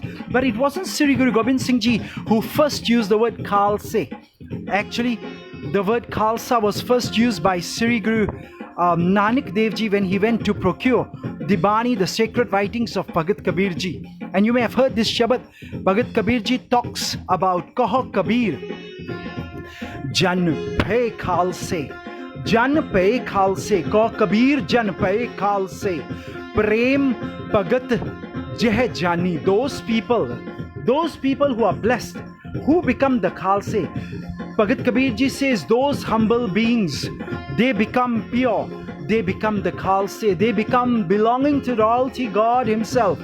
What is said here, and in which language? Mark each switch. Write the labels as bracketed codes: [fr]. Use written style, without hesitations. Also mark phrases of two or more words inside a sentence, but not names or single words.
[en] But it wasn't Sri Guru Gobind Singh Ji who first used the word Khalsa. Actually, the word Khalsa was first used by Sri Guru Nanak Dev Ji when he went to procure the Bani, the sacred writings of Bhagat Kabir Ji. And you may have heard this Shabad. Bhagat Kabir Ji talks about [pa] ਕਹੁ ਕਬੀਰ, ਜਨ ਭਏ ਖਾਲਸੇ. ਜਨ ਪੇ ਖਾਲਸੇ, ਕਹੁ ਕਬੀਰ ਜਨ ਪੇ ਖਾਲਸੇ, ਪ੍ਰੇਮ ਭਗਤਿ ਜਿਹ ਜਾਨੀ. [en] Those people who are blessed, who become the Khalse. Bhagat Kabir Ji says those humble beings, they become pure, they become the Khalse, they become belonging to royalty, God Himself.